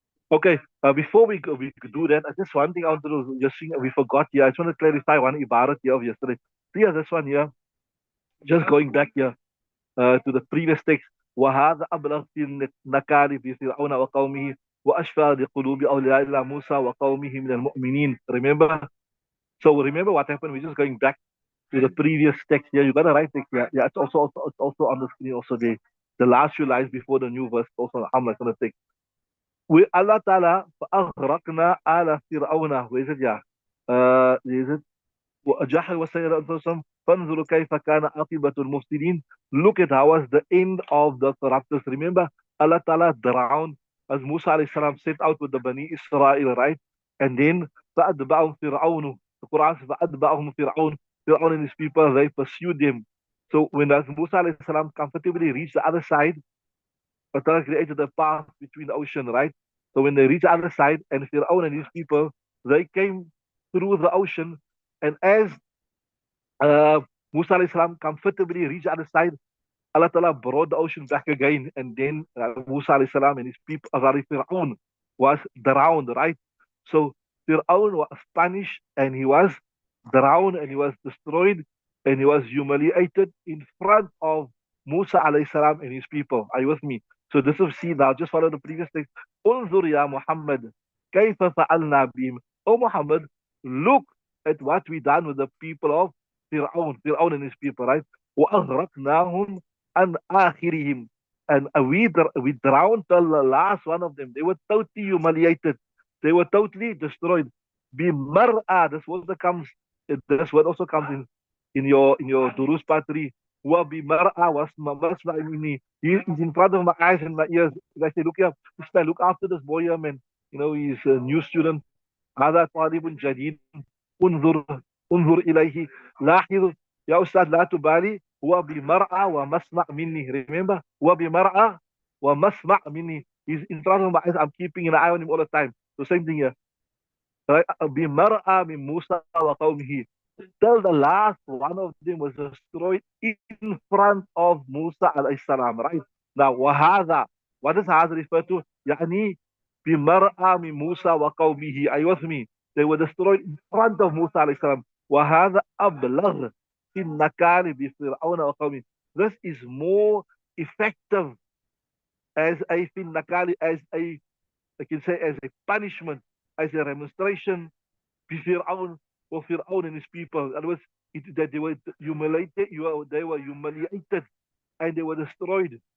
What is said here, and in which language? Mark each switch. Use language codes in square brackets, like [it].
[en] Okay, before we could do that, just one thing I want to do, just we forgot here. I just want to clarify one ibarat here of yesterday. See, this one here, just going back here to the previous text. [ar] وهذا أبلغ في النكال في فرعون وقومه وأشفى لقلوب أولياء الله موسى وقومه من المؤمنين. [en] Remember? So remember what happened? We're just going back to the previous text here. You got the right text here. Yeah, it's also on the screen. Also the last few lines before the new verse. Also, I'm not going to take. We Allah Ta'ala [ar] فأغرقنا آل فرعون. [en] Where is it? Yeah. Is it? [ar] وجحر وسير أنفسهم فانظروا كيف كان عاقبة المفسدين. [en] Look at how was the end of the corruptors. Remember, Allah Ta'ala drowned as Musa alayhi salam set out with the Bani Israel, right? And then [ar] فأتبعهم فرعون. [en] The Quran says فأتبعهم فرعون. Fir'aun and his people, they pursued them. So when as Musa alayhi salam comfortably reached the other side, Allah created a path between the ocean, right? So when they reached the other side, and Fir'aun and his people, they came through the ocean, and as uh, Musa alayhi salam comfortably reached the other side, Allah Ta'ala brought the ocean back again, and then Musa alayhi salam and his people, Fir'aun, was drowned, right? So Fir'aun was punished, and he was drowned, and he was destroyed, and he was humiliated in front of Musa alayhi salam and his people. Are you with me? So this is, see now, just follow the previous text. [ar] انظر يا محمد كيف فعلنا بهم. [en] Oh Muhammad, look at what we done with the people of Fir'aun and his people, right? [ar] وأغرقناهم عن آخرهم. [en] And we drowned the last one of them. They were totally humiliated. They were totally destroyed. بمرأة, this word also comes in your Durus Patri. [ar] وبمرأة واسمع مني. [en] He is in front of my eyes and my ears. I say, look here, look after this boy here, man. He's a new student. [ar] هذا طالب جديد. انظر انظر إليه. لاحظ يا أستاذ لا تبالي. وبمرأة ومسمع مني. [en] Remember? [ar] وبمرأة ومسمع مني. [en] He's in front of my eyes. I'm keeping an eye on him all the time. So same thing here. Right? [ar] بمرأة من موسى وقومه. [en] Till the last one of them was destroyed in front of Musa alayhi salam, right? Now, وهذا, what does هذا refer to? [ar] يعني بمرأة من موسى وقومه. [en] Are you with me? They were destroyed in front of Musa alayhi salam. [ar] وهذا أبلغ في النكال بفرعون وقومه. [en] This is more effective as a في النكال, as a, I can say, as a punishment, as a remonstration بفرعون or Fir'aun and his people. In other words, that they were humiliated, they were humiliated and they were destroyed.